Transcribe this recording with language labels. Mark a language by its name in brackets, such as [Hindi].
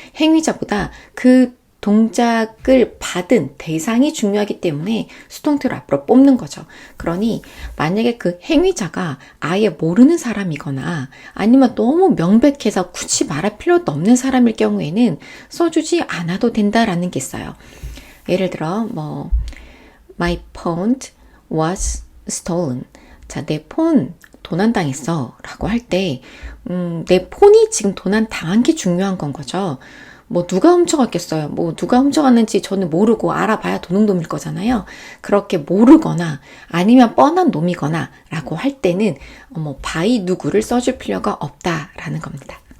[Korean] 행위자보다 그 동작을 받은 대상이 중요하기 때문에 수동태로 앞으로 뽑는 거죠. 그러니 만약에 그 행위자가 아예 모르는 사람이거나 아니면 너무 명백해서 굳이 말할 필요도 없는 사람일 경우에는 써주지 않아도 된다라는 게 있어요. 예를 들어 [English] My phone was stolen. [Korean] 자, 내 폰 도난당했어 라고 할 때 내 폰이 지금 도난당한 게 중요한 건 거죠. 누가 훔쳐갔겠어요. 누가 훔쳐갔는지 저는 모르고 알아봐야 도둑놈일 거잖아요. 그렇게 모르거나 아니면 뻔한 놈이거나 라고 할 때는 by 누구를 써줄 필요가 없다라는 겁니다.